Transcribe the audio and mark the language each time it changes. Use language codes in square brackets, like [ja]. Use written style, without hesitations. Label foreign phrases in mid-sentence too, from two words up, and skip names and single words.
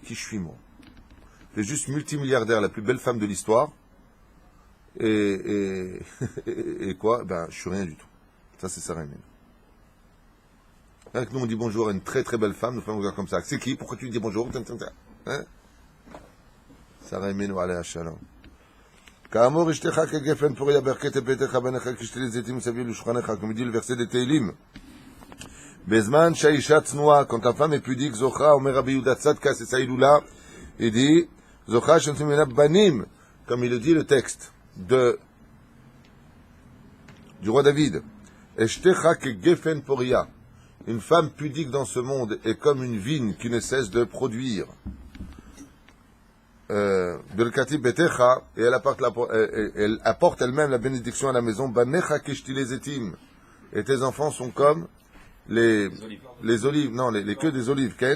[fr] Qui je suis, moi? C'est juste multimilliardaire, la plus belle femme de l'histoire. Et quoi? Ben, je suis rien du tout. Ça, c'est Sarah Imenu. Avec nous, on dit bonjour à une très très belle femme, nous faisons comme ça. C'est qui? Pourquoi tu lui dis bonjour? Hein? [he] שרה אמנו, עליה השלום. כאמור אשתך כגפן פוריה ברכת ביתך בניך כשתילי זיתים מסביב לשולחנך, [fr] comme dit le verset de Teilim. [he] בזמן שהאישה צנועה, [fr] quand ta femme est pudique, [he] זוכה, אומר רבי יהודה צדקה, [fr] c'est ça הילולה, il dit, [he] זוכה שנותנים ממנה בנים, [fr] comme il le dit le texte du roi David. [he] אשתך כגפן פוריה. [fr] Une femme pudique dans ce monde est comme une vigne qui ne cesse de produire. De l' Katib Betecha, et elle apporte elle-même la bénédiction à la maison. [he] בניך כשתילי זיתים. [fr] Et tes enfants sont comme les olives, non, les queues des olives, Ken.